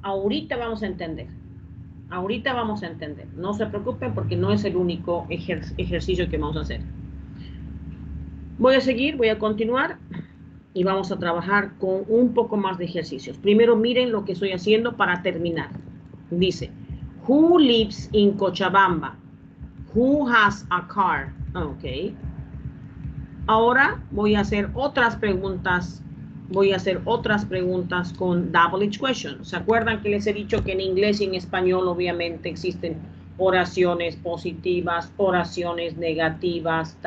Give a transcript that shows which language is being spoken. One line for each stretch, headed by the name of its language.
Spanish: Ahorita vamos a entender. Ahorita vamos a entender. No se preocupen porque no es el único ejercicio que vamos a hacer. Voy a seguir, voy a continuar y vamos a trabajar con un poco más de ejercicios. Primero miren lo que estoy haciendo para terminar. Dice,
English: who lives in Cochabamba? Who has a car? Ok.
Spanish: Ahora voy a hacer otras preguntas. Voy a hacer otras preguntas con double question. ¿Se acuerdan que les he dicho que en inglés y en español obviamente existen oraciones positivas, oraciones negativas?